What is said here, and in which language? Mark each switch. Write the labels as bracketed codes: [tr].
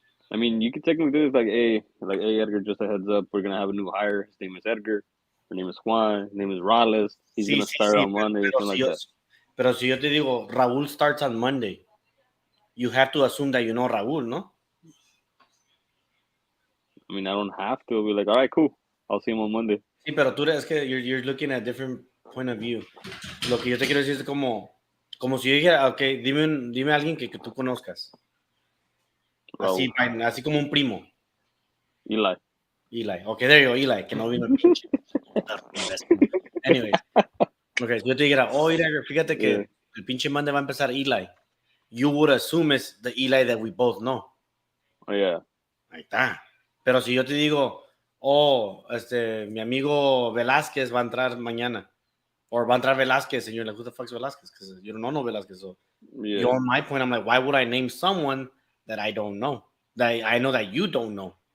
[en] I mean, you could technically do this like, hey, Edgar, just a heads up, we're going to have a new hire. His name is Edgar. Her name is Juan. His name is Rales. He's going to start on Monday, something like that. [es] Pero si yo te digo, [en] Raúl starts on Monday, you have to assume that you know Raúl, ¿no? I mean, I don't have to. I'll be like, all right, cool. I'll see him on Monday. [es] Sí, pero tú es que [en] you're looking at different point of view. [es] Lo que yo te quiero decir es como si yo dijera, okay, dime a alguien que tú conozcas. Así como un primo. Eli. [en] Okay, there you go, Eli, [es] que no vino el pinche. [en] Anyways. [es] Okay, si yo te dijera, oh, Edgar, fíjate que el pinche Monday va a empezar Eli. [en] You would assume it's the Eli that we both know. Oh, yeah. [es] Ahí está. Pero si yo te digo, oh, mi amigo Velázquez va a entrar mañana. [en] Or [es] va a entrar [en] Velázquez, and you're like, who the fuck's Velázquez? Because you don't know Velázquez. So, you're on my point. I'm like, why would I name someone that I don't know. That I know that you don't know.